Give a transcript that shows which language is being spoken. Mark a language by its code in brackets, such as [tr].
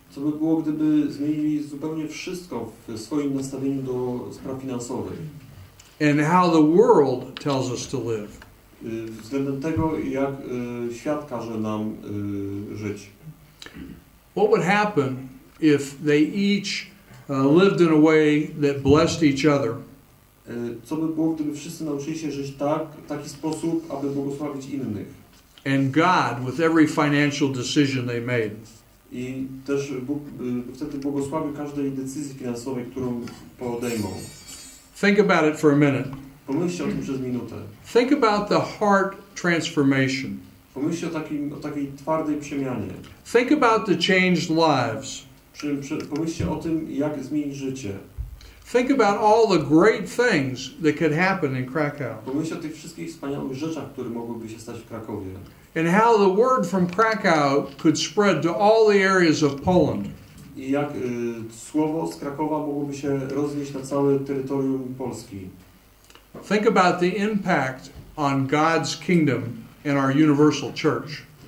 [pl] Co by było, gdyby zmienili zupełnie wszystko w swoim nastawieniu do spraw finansowych? [en] And how the world tells us to live? [pl] Względem tego, jak świat każe nam żyć. [en] What would happen if they each lived in a way that blessed each other? [pl] Co by było, gdyby wszyscy nauczyli się żyć w taki sposób, aby błogosławić innych? [en] And God with every financial decision they made. [pl] I też Bóg wtedy błogosławi każdej decyzji finansowej, którą podejmą. [en] Think about it for a minute. [pl] Pomyślcie o tym przez minutę. [en] Think about the heart transformation. [pl] Pomyślcie o takiej twardej przemianie. [en] Think about the changed lives. [pl] Pomyślcie o tym, jak zmienić życie. [en] Think about all the great things that could happen in Krakow. [pl] Pomyślcie o tych wszystkich wspaniałych rzeczach, które mogłyby się stać w Krakowie. [en] And how the word from Krakow could spread to all the areas of Poland. [pl] I jak słowo z Krakowa mogłoby się roznieść na całe terytorium Polski. [en] Think about the impact on God's kingdom and our universal church.